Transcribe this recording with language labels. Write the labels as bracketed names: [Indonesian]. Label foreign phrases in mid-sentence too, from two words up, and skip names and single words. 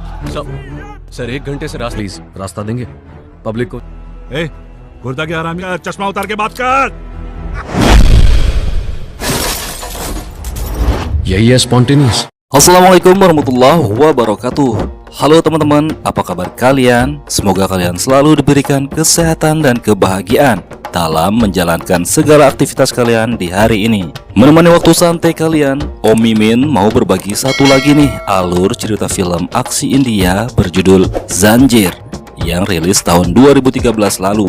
[Hindi] सर 1 घंटे से रास्ता प्लीज रास्ता देंगे पब्लिक को। ए, गुर्दा के आराम का चश्मा उतार के बात कर। यही है स्पॉन्टेनियस। [Arabic] السلام عليكم ورحمة الله وبركاته. [Indonesian] Halo teman-teman, apa kabar kalian? Semoga kalian selalu diberikan kesehatan dan kebahagiaan dalam menjalankan segala aktivitas kalian di hari ini. Menemani waktu santai kalian, Om Mimin mau berbagi satu lagi nih alur cerita film aksi India berjudul Zanjeer yang rilis tahun 2013 lalu.